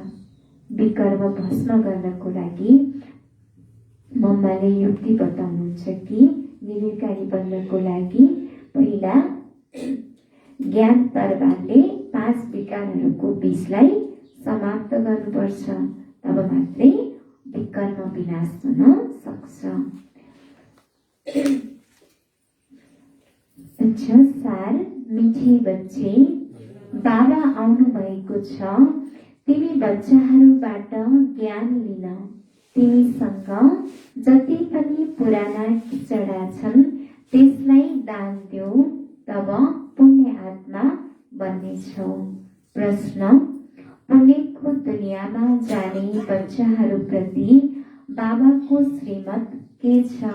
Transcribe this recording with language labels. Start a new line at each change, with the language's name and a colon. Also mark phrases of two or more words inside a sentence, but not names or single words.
Nepali: विकर्म भस्म गर्नको लागि मम्माले युक्ति बताउनुहुन्छ कि निर्विकारी बन्नको लागि पहिला ज्ञान तरबारले 5 विकारहरूको बीजलाई समाप्त गर्नुपर्छ, तब मात्रै विकर्म विनाश हुन सक्छ। अच्छा सार,
Hindi: मिठी बच्चे,
Nepali: बाबा आउनु भएको छ। तिमी बच्चाहरूबाट ज्ञान लिन। तिमीसँग जति पनि पुराना खिचडा छन् त्यसलाई दान देऊ, तब पुण्य आत्मा बन्नेछौ। प्रश्न: पुण्यको दुनियाँमा जाने बच्चाहरूप्रति बाबाको श्रीमत के छ?